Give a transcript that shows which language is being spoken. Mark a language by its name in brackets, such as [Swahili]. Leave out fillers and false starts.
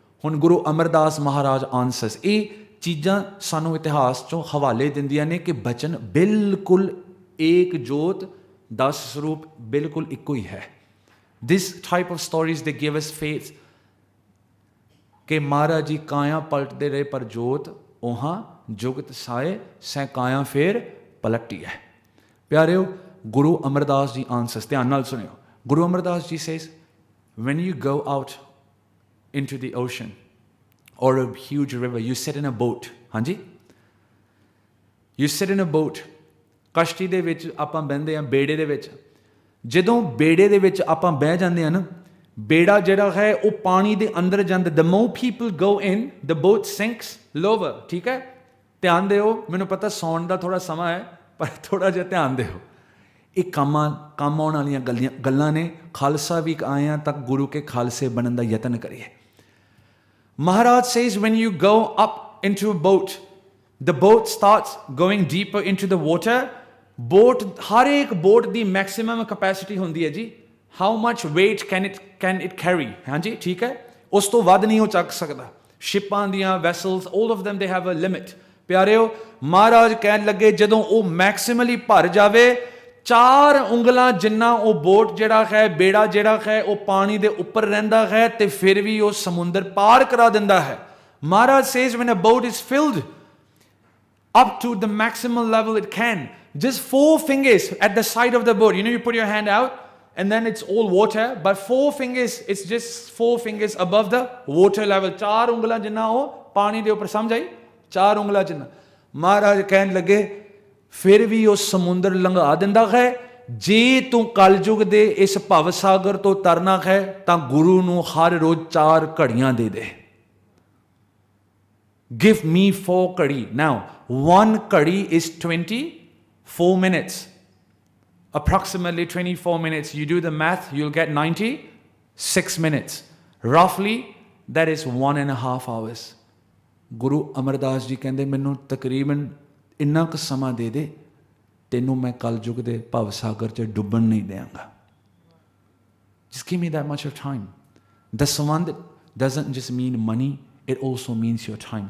[Punjabi] ਹੁਣ ਗੁਰੂ ਅਮਰਦਾਸ ਮਹਾਰਾਜ ਆਨਸਰਸ। ਇਹ ਚੀਜ਼ਾਂ ਸਾਨੂੰ ਇਤਿਹਾਸ 'ਚੋਂ ਹਵਾਲੇ ਦਿੰਦੀਆਂ ਨੇ ਕਿ ਬਚਨ ਬਿਲਕੁਲ ਏਕ ਜੋਤ 10 ਸਰੂਪ ਬਿਲਕੁਲ ਇੱਕੋ ਹੀ ਹੈ। [English] this type of stories they give us faith [Punjabi] ਕਿ ਮਹਾਰਾਜ ਜੀ ਕਾਇਆ ਪਲਟਦੇ ਰਹੇ ਪਰ ਜੋਤ ਉਹਾਂ ਜੁਗਤ ਸਾਏ, ਸੈ ਕਾਇਆ ਫੇਰ ਪਲਟੀ ਹੈ। ਪਿਆਰਿਓ, ਗੁਰੂ ਅਮਰਦਾਸ ਜੀ ਆਨਸਰਸ, ਧਿਆਨ ਨਾਲ ਸੁਣਿਓ। [English] Guru Amardas ji says, when you go out into the ocean or a huge river, you sit in a boat, ਹਾਂਜੀ, you sit in a boat, [Punjabi] ਕਸ਼ਤੀ ਦੇ ਵਿੱਚ ਆਪਾਂ ਬਹਿੰਦੇ ਹਾਂ, ਬੇੜੇ ਦੇ ਵਿੱਚ। ਜਦੋਂ ਬੇੜੇ ਦੇ ਵਿੱਚ ਆਪਾਂ ਬਹਿ ਜਾਂਦੇ ਹਾਂ ਨਾ, ਬੇੜਾ ਜਿਹੜਾ ਹੈ ਉਹ ਪਾਣੀ ਦੇ ਅੰਦਰ ਜਾਂਦਾ। [English] the more people go in, the boat sinks lower, [Punjabi] ਠੀਕ ਹੈ? ਧਿਆਨ ਦਿਓ, ਮੈਨੂੰ ਪਤਾ ਸੌਣ ਦਾ ਥੋੜਾ ਸਮਾਂ ਹੈ, ਪਰ ਥੋੜਾ ਜਿਹਾ ਧਿਆਨ ਦਿਓ। ਇਹ ਕੰਮ ਆਉਣ ਵਾਲੀਆਂ ਗੱਲਾਂ ਨੇ। ਖਾਲਸਾ ਵੀ ਆਏ ਹਾਂ ਤਾਂ ਗੁਰੂ ਕੇ ਖਾਲਸੇ ਬਣਨ ਦਾ ਯਤਨ ਕਰੀਏ। [English] Maharaj says, when you go up into a boat, the boat starts going deeper into the water. [Punjabi] Boat, ਹਰ ਇੱਕ ਬੋਟ ਦੀ ਮੈਕਸਿਮਮ ਕਪੈਸਿਟੀ ਹੁੰਦੀ ਹੈ ਜੀ। [English] how much weight can it carry, [Punjabi] ਹਾਂਜੀ, ਠੀਕ ਹੈ? ਉਸ ਤੋਂ ਵੱਧ ਨਹੀਂ ਉਹ ਚੱਕ ਸਕਦਾ। ਸ਼ਿਪਾਂ ਦੀਆਂ vessels, [English] all of them they have a limit। [Punjabi] ਪਿਆਰਿਓ, ਮਹਾਰਾਜ ਕਹਿਣ ਲੱਗੇ ਜਦੋਂ ਉਹ ਮੈਕਸਿਮਲੀ ਭਰ ਜਾਵੇ, 4 ਉਂਗਲਾਂ ਜਿੰਨਾ ਉਹ ਬੋਟ ਜਿਹੜਾ ਹੈ, ਬੇੜਾ ਜਿਹੜਾ ਹੈ, ਉਹ ਪਾਣੀ ਦੇ ਉੱਪਰ ਰਹਿੰਦਾ ਹੈ ਤੇ ਫਿਰ ਵੀ ਉਹ ਸਮੁੰਦਰ ਪਾਰ ਕਰਾ ਦਿੰਦਾ ਹੈ। [English] Maharaj says, when a boat is filled up to the maximum level it can, just 4 fingers at the side of the boat, you know, you put your hand out and then it's all water, but 4 fingers, it's just 4 fingers above the water level। [Punjabi] 4 ਉਂਗਲਾਂ ਜਿੰਨਾ ਉਹ ਪਾਣੀ ਦੇ ਉੱਪਰ, ਸਮਝ ਆਈ? 4 ਉਂਗਲਾਂ ਜਿੰਨਾ। ਮਹਾਰਾਜ ਕਹਿਣ ਲੱਗੇ ਫਿਰ ਵੀ ਉਹ ਸਮੁੰਦਰ ਲੰਘਾ ਦਿੰਦਾ ਹੈ। ਜੇ ਤੂੰ ਕਲਯੁਗ ਦੇ ਇਸ ਭਵ ਸਾਗਰ ਤੋਂ ਤਰਨਾ ਹੈ ਤਾਂ ਗੁਰੂ ਨੂੰ ਹਰ ਰੋਜ਼ 4 ਘੜੀਆਂ ਦੇ ਦੇ। [English] Give me 4 ਘੜੀ। Now 1 ਘੜੀ is 24 minutes, approximately 24 minutes. You do the math, you'll get 96 minutes. Roughly, that is 1.5 hours. [Punjabi] Guru Amardas ji ਕਹਿੰਦੇ ਮੈਨੂੰ ਤਕਰੀਬਨ ਇੰਨਾ ਕੁ ਸਮਾਂ ਦੇ ਦੇ, ਤੈਨੂੰ ਮੈਂ ਕਲਯੁਗ ਦੇ ਭਵ ਸਾਗਰ 'ਚ ਡੁੱਬਣ ਨਹੀਂ ਦਿਆਂਗਾ। [English] Just give me that much of time. The ਸੰਬੰਧ doesn't just mean money, it also means your time.